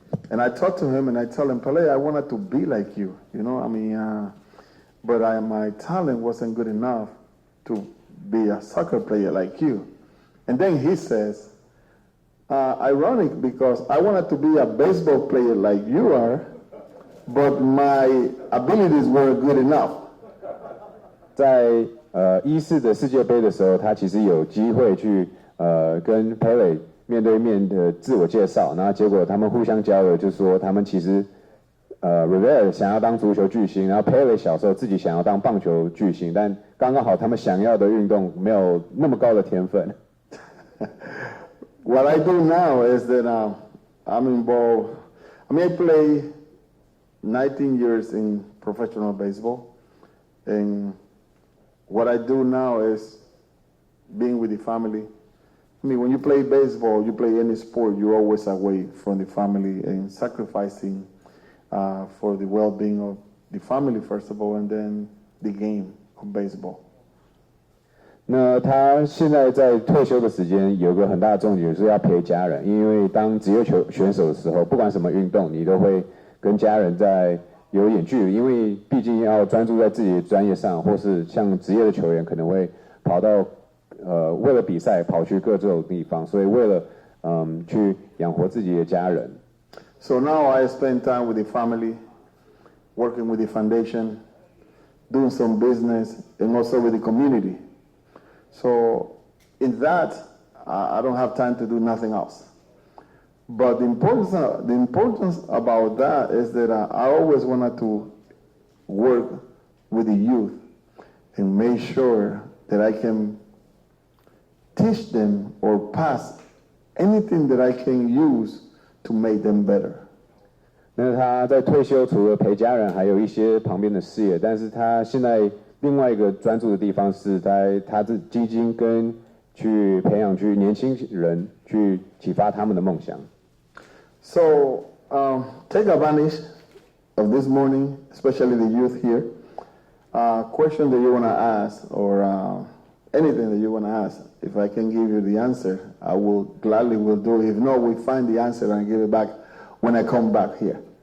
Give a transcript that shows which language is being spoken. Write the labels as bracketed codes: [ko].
[en] And I talked to him and I told him, Pelé, I wanted to be like you, you know, I mean, but my talent wasn't good enough to be a soccer player like you. And then he says, ironic because I wanted to be a baseball player like you are, but my abilities weren't good enough. [zh] 在14的世界杯的时候，他其实有机会去跟 Pelé 面对面的自我介绍，然后结果他们互相交流，就说他们其实Rivera 想要当足球巨星，然后 Pelé 小时候自己想要当棒球巨星，但刚刚好他们想要的运动没有那么高的天分。 [en] What I do now is that I'm involved. I mean, I play 19 years in professional baseball, and what I do now is being with the family. I mean, when you play baseball, you play any sport, you're always away from the family and sacrificing for the well-being of the family, first of all, and then the game of baseball. [zh] 那他现在在退休的时间有个很大的重点，就是要陪家人。因为当职业选手的时候，不管什么运动，你都会跟家人在有一点距离，因为毕竟要专注在自己的专业上，或是像职业的球员可能会跑到为了比赛跑去各种地方，所以为了去养活自己的家人。 [en] So now I spend time with the family, working with the foundation, doing some business, and also with the community. So in that, I don't have time to do nothing else. But the importance about that is that I always wanted to work with the youth and make sure that I can teach them or pass anything that I can use to make them better. 那他在退休除了陪家人，还有一些旁边的事业，但是他现在另外一个专注的地方是在他的基金跟去培养去年轻人，去启发他们的梦想。 So take advantage of this morning, especially the youth here. Question that you want to ask or anything that you want to ask. If I can give you the answer, I will gladly will do it. If not, we find the answer and give it back when I come back here.